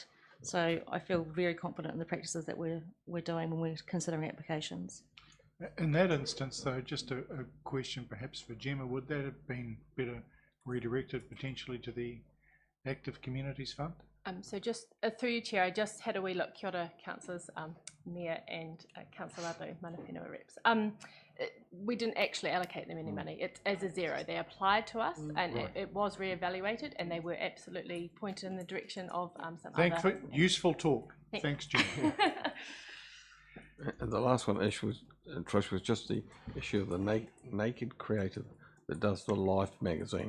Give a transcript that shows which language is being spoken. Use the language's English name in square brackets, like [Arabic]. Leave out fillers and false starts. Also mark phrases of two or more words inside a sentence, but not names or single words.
[English] So I feel very confident in the practices that we're doing when we're considering applications. In that instance, though, just a question perhaps for Gemma, would that have been better redirected potentially to the Active Communities Fund? So just through you, Chair, I just had a wee look. [Māori] Kia ora, [English] councillors, Mayor and Councillor Ludlow, [Māori] mana whenua [English] reps. We didn't actually allocate them any money. It's as a zero. They applied to us, and right. it was re-evaluated, and they were absolutely pointed in the direction of some other... Useful talk. Thanks, Gemma. And the last one, Trish, was just the issue of the naked creator that does the Life magazine.